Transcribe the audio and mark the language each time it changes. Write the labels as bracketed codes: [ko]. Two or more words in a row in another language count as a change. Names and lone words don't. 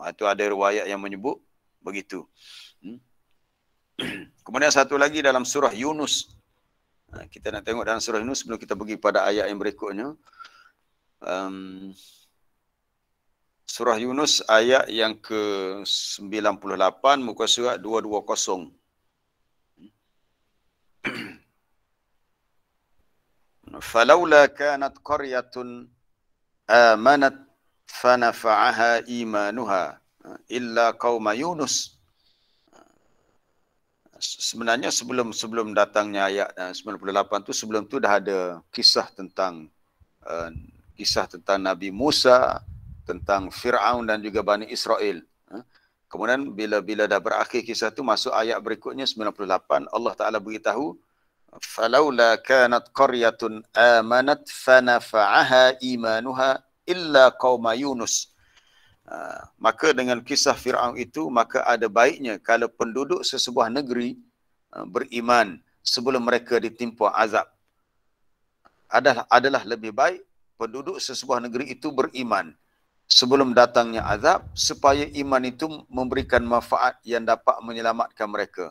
[ms] Itu ada riwayat yang menyebut begitu. Kemudian satu lagi dalam surah Yunus. Kita nak tengok dalam surah Yunus sebelum kita pergi pada ayat yang berikutnya. Surah Yunus ayat yang ke-98, muka surat 220. [ar] فلولا كانت قرية آمنت فنفعها إيمانها إلا قوم يونس. [ms] Sebenarnya sebelum datangnya ayat 98 tu, sebelum tu dah ada kisah tentang Nabi Musa, tentang Fir'aun dan juga Bani Israel. Kemudian bila dah berakhir kisah tu, masuk ayat berikutnya 98, Allah Ta'ala beritahu, [ar] فلولا كانت قرية آمنت فنفعها إيمانها إلا قوم يونس. [ms] Maka dengan kisah Fir'aun itu, maka ada baiknya kalau penduduk sesebuah negeri beriman sebelum mereka ditimpa azab. Adalah lebih baik penduduk sesebuah negeri itu beriman sebelum datangnya azab, supaya iman itu memberikan manfaat yang dapat menyelamatkan mereka.